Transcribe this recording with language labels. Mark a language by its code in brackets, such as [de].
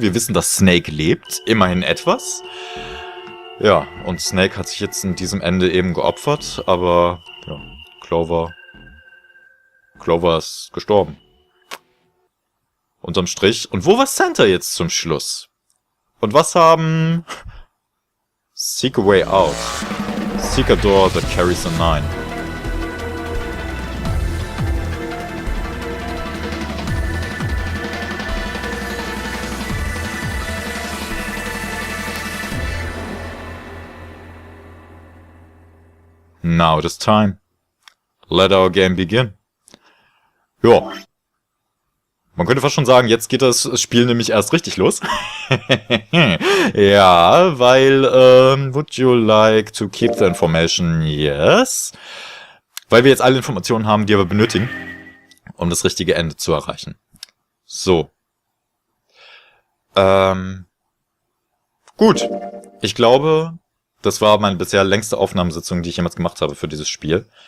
[de] Wir wissen, dass Snake lebt. Immerhin etwas. Ja, und Snake hat sich jetzt in diesem Ende eben geopfert, aber ja, Clover ist gestorben. Unterm Strich. Und wo war Santa jetzt zum Schluss? Und was haben... [en] Seek a way out. Seek a door that carries a 9. Now it is time. Let our game begin. Ja. [de] Man könnte fast schon sagen, jetzt geht das Spiel nämlich erst richtig los. Ja, weil, [en] would you like to keep the information? Yes. [de] Weil wir jetzt alle Informationen haben, die wir benötigen, um das richtige Ende zu erreichen. So. Gut. Ich glaube, Das war meine bisher längste Aufnahmesitzung, die ich jemals gemacht habe für dieses Spiel.